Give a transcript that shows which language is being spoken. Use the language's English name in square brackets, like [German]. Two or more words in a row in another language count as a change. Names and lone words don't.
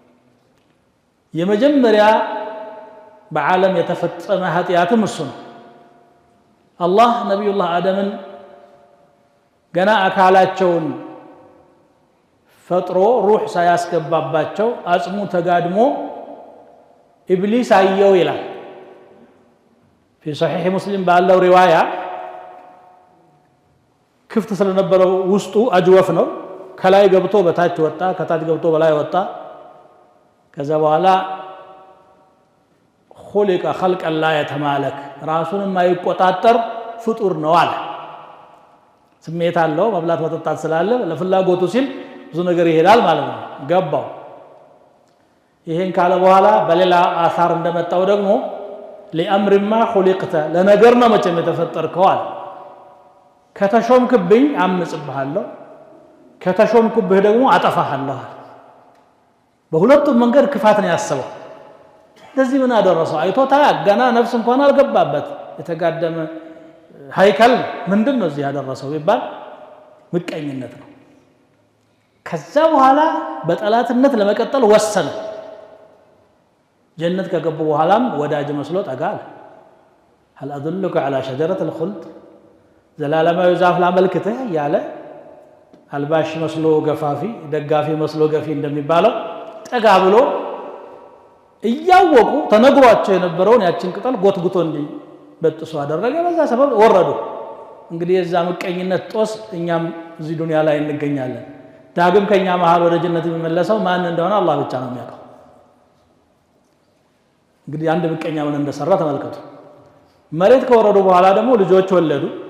[Amharic] የመጀመሪያ በዓለም የተፈጸመ ኃጢአትም እሱ ነው። አላህ ነቢዩላህ አደምን ገና አካላቸውን ፈጥሮ ሩህ ሳያስገባባቸው አጽሙ ተጋድሞ ኢብሊስ አየው ይላል። [Arabic] في صحيح مسلم [Amharic] ባለው ሪዋያ ክፍት ስለነበረው ውስጡ አጅወፍ ነው። ከላይ ገብቶ በታች ወጣ፣ ከታች ገብቶ በላይ ወጣ። ከዛ በኋላ خلق [Arabic] خلقا لا يتمالك [Amharic] ራሱን የማይቆጣጠር ፍጡር ነው አለ። ስሜት አለው፣ መብላት መጠጣት ስላለ ለፍላጎቱ ሲል ብዙ ነገር ይሄዳል ማለት ነው። ገባው። ይሄን ካለ በኋላ በሌላ አሳር እንደመጣው ደግሞ [Arabic] لأمر ما خلقت [Amharic] ለነገር ነው መቼም የተፈጠርከው አለ። ከተሾምክብኝ አምጽብሃለሁ፣ ከተሾምክብህ ደግሞ አጠፋሃለሁ። በሁለቱም መንገድ ክፋት ነው ያሰበው። ለዚህ ምን አደረሰው? አይቶታ ገና ነፍስ እንኳን አልገባበት የተጋደመ ሃይከል ምንድነው እዚህ ያደረሰው ቢባል ምቀኝነት ነው። ከዛ በኋላ በጠላትነት ለመቀጠል ወሰነ። ጀነት ከገቡ በኋላም ወዳጅ መስሎ ጠጋል። [Arabic] هل أدلك على شجرة الخلد [Amharic] ዘላለማዊ ዛፍ ላመልክትህ ያለ አልባሽ መስሎ ገፋፊ ደጋፊ መስሎ ገፊ እንደሚባለው ጠጋ ብሎ እያወቁ ተነግሯቸው የነበረውን ያችን ቅጠል ጎትጉቶ እንዲበጥሱ አደረገ። በዛ ሰበብ ወረዱ። እንግዲህ የዛ ምቀኝነት ጦስ እኛም እዚህ ዱንያ ላይ እንገኛለን። ዳግም ከኛ መሃል ወደ ጀነት የሚመለሰው ማን እንደሆነ አላህ ብቻ ነው የሚያውቀው። እንግዲህ አንድ ምቀኛ ምን እንደሰራ ተመልከቱ። መሬት ከወረዱ በኋላ ደግሞ ልጆች ወለዱ።